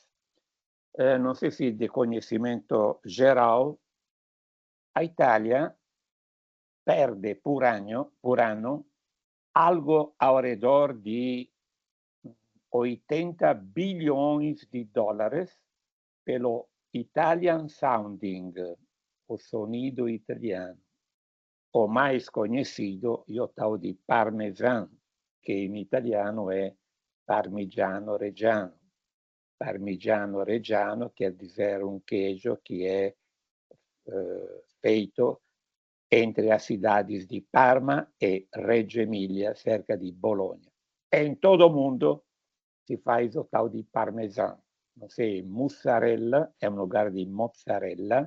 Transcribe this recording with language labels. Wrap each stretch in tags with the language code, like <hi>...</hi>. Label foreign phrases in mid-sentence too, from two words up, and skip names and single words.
<pt>Não sei se de conhecimento geral, a Itália perde por ano algo ao redor de 80 bilhões de dólares pelo</pt> <en>Italian Sounding,</en> <pt>o sonido italiano. O mais conhecido é o tal de parmesan, que em italiano é</pt> <it>parmigiano reggiano. Parmigiano reggiano</it> <pt>quer dizer um queijo que é feito entre as cidades de Parma e Reggio Emilia, cerca de Bologna. E em todo o mundo se faz o tal de parmesan. Não sei, mussarela é um lugar de mozzarella.</pt>